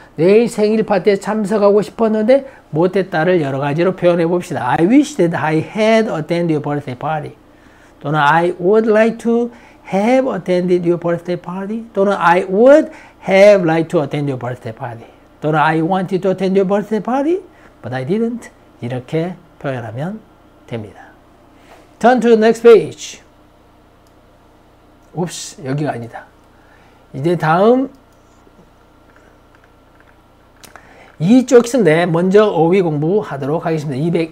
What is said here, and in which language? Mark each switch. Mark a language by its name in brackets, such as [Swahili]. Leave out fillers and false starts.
[Korean] 내일 생일 파티에 참석하고 싶었는데 못했다를 여러 가지로 표현해 봅시다. [English] I wish that I had attended your birthday party. [Korean] 또는 [English] I would like to have attended your birthday party. [Korean] 또는 [English] I would have liked to attend your birthday party. [Korean] 또는 [English] I wanted to attend your birthday party, but I didn't. [Korean] 이렇게 표현하면 됩니다. [English] Turn to the next page. [Korean] 옵스, 여기가 아니다. 이제 다음 2쪽 있는데 먼저 어휘 공부하도록 하겠습니다.